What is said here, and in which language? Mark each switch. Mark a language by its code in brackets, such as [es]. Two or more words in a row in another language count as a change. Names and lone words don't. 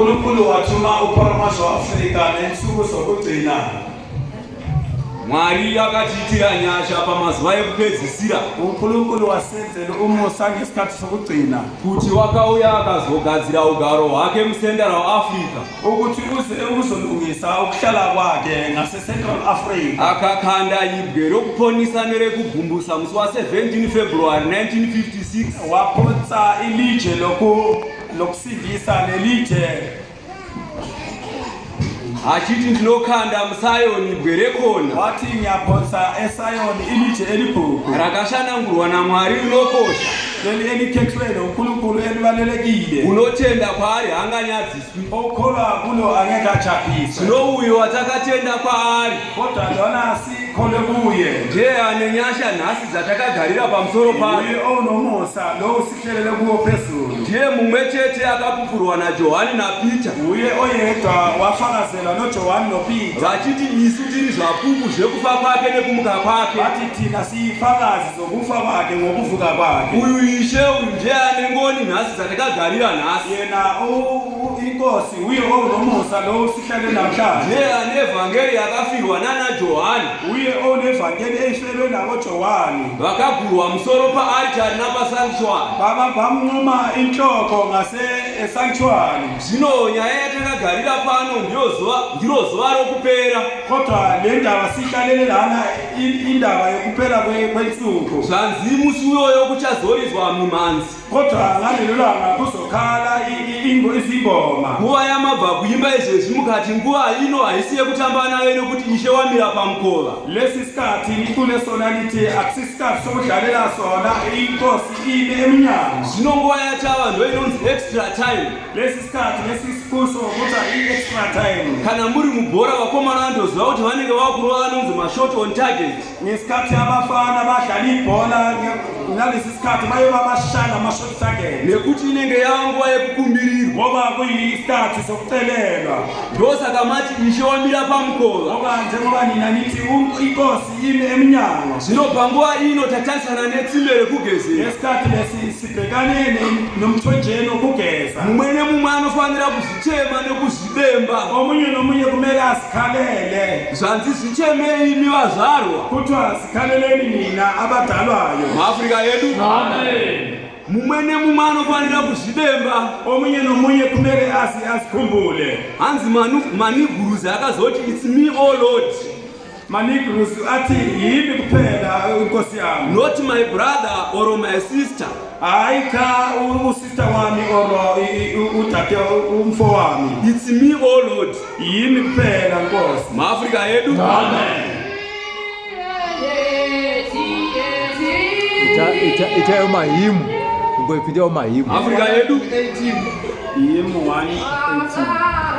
[sn] Mwari akatiitira nyasha pamazuva ekupedzisira kuti wakauya akazogadzira ugaro hwake musendera weAfrica akakanda ibwe rokuponisa nerekugumbusa musi wa17 February 1956 [nd] wapotsa ilije lokusindisa nelije [sn] achiti ndinokanda musayoni ibwe rekona [nd] wati nyapotsa esayoni ilije elibhuku [sn] rakashanangurwa naMwari rinokosha [nd] leli elikhethelwe uNkulunkulu elibalulekile [sn] unotenda kwaari hanganyadziswi [nd] okholwa kulo angekajabhiswa [sn] nouyo watakatenda kwaari [nd] kodwa lona sikholwe kuye [sn] ndiye ane nyasha nhasi dzatakagarira pamusoro pake [nd] uye onomusa lo sihlelele kuwo phezulu [sn] ndiye mumwe chete akapupurwa naJohani naPita [nd] uye oyedwa wafakazelwa noJohani noPita [sn] vachiti isu tiri zvapupu zvekufa kwake nekumuka kwake [nd] vati thina siyifakazi zokufa kwake ngokuvuka kwake [sn] uyu ishe uyu ndiye ane ngoni nhasi dzatakagarira nhasi [nd] yena inkosi uye onomusa lo sihlele namhlanje [sn] ndiye ane evhangeri yakafirwa nanaJohani [nd] uye onevhangeli eyihlelwe nakoJohani [sn] vakagurwa musoro paaritari napasanctuary [nd] bamnquma inhloko ngase-sanctuary [sn] zvino nyaya yatakagarira pano ndiro zuva rokupera [nd] kodwa le ndaba sihlalele lana indaba yokupera kwensuku [sn] zvanzi musi uyoyo kuchazorizwa mimhanzi [nd] kodwa ngalelo langa kuzokhala izingoma [sn] nguva yamabva kuimba izvezvi mukati nguva ino haisi yekutamba nayo nekuti ishe wamira pamukova [nd] lesi sikhathi licule sona lithi akusisikhathi sokudlalela sona inkosi ime eminyango [sn] zvino nguva yatava ndo inonzi [en] extra time [nd] lesi sikhathi lesikuso kuta i- [en] extra time [sn] kana muri mubhora vakomana vandoziva kuti vanenge vakurova anonzi mashot [en] on target [nd] ngesikhathi abafana badlala ibhola ngalesi sikhathi bayoba bashana amashot target [sn] nekuti inenge yava nguva yekukumbirirwa [nd] ngoba kuyisikhathi sokucelelwa [sn] ndosaka mati ishe wamira pamukova [nd] ngoba njengoba nina nithi inkosi ime eminyango [sn] zvino panguva ino tatarisana netsime rekugezera [nd] ngesikhathi lesi sibhekane nomthonjeni wokugeza [sn] mumwe nemumwe anofanira kuzvichema nekuzvidemba [nd] omunye nomunye kumele azikhalele [sn] zvanzi zvichemei imi vazvarwa [nd] kuthiwa zikhaleleni nina abadalwayo [sn] muAfrica yedu amen mumwe nemumwe anofanira kuzvidemba [nd] omunye nomunye kumele azikhumbule [sn] hanzi maniguruzi akazoti [en] it's me oh Lord [nd] maniguruzi athi yimi kuphela inkosi yami [en] not my brother or my sister [nd] hayi cha usister wami or udade umfo wami [en] it's me oh Lord [nd] yimi kuphela nkosi [sn] muAfrica yedu amen ita mahimu ngoipitia mahimu Africa yedu 18 yimu 1:18